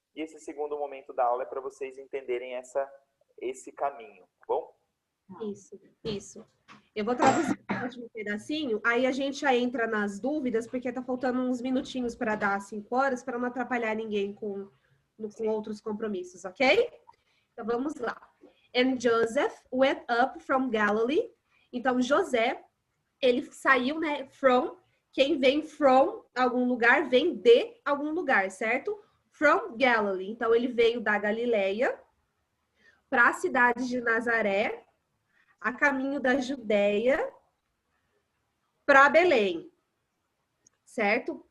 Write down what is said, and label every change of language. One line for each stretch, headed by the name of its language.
Portuguese: E esse segundo momento da aula é para vocês entenderem esse caminho, tá bom? Isso. Eu vou traduzir o último pedacinho, aí a gente já entra nas dúvidas, porque tá faltando uns minutinhos para dar 5 horas, para não atrapalhar ninguém com com outros compromissos, ok? Então vamos lá.
English: And Joseph went up from Galilee.
Portuguese: Então José, ele saiu, né? From, quem vem from algum lugar, vem de algum lugar, certo? From Galilee. Então ele veio da Galileia para a cidade de Nazaré, a caminho da Judéia, para Belém, certo?